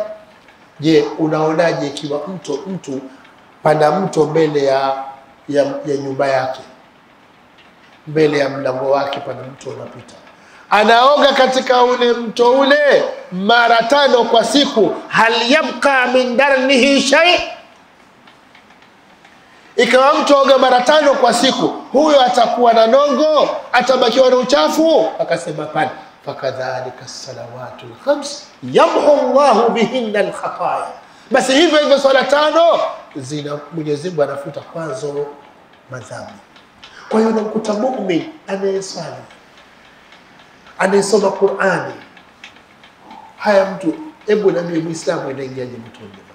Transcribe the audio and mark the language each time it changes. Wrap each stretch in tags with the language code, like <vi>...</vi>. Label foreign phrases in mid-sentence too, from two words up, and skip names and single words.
<sw>Je, unaonaje ikiwa mtu pana mto mbele ya nyumba yake, mbele ya mlango wake pana mto unapita, anaoga katika ule mto ule mara 5 kwa siku,</sw> <ar>هل يبقى من درنه شيء?</ar> <sw>Ikawa mtu oga mara 5 kwa siku, huyo atakuwa na nongo? Atabakiwa na uchafu? Akasema pana,</sw> <ar>فكذلك الصلوات الخمس يمحو الله بهن الخطايا.</ar> <sw>Basi hivyo hivyo swala 5 zina Mwenyezi Mungu anafuta kwazo madhambi. Kwa hiyo unakuta muumini anayeswali, anayesoma Qur'ani, haya mtu, hebu na mimi Muislamu inaingiaje motoni?</sw>